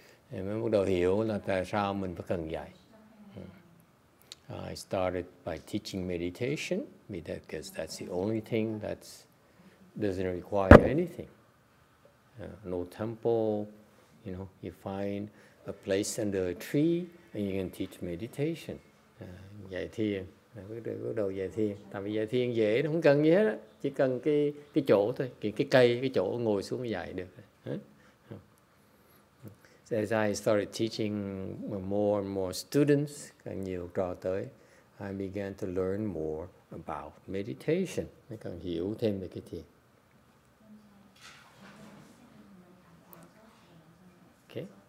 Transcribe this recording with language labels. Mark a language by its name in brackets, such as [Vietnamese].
[Vietnamese] Thì mới bắt đầu hiểu là tại sao mình phải cần dạy. [English] I started by teaching meditation because that's the only thing that doesn't require anything. No temple, you find a place under a tree and you can teach meditation. [Vietnamese] Dạy thiền, bắt đầu dạy thiền. Tại vì dạy thiền dễ, không cần gì hết á, chỉ cần cái chỗ thôi, cái cây, cái chỗ ngồi xuống dạy được. [English] So as I started teaching more and more students, [Vietnamese] càng nhiều trò tới, [English] I began to learn more about meditation. [Vietnamese] Mới càng hiểu thêm về cái thiền. [English] Okay.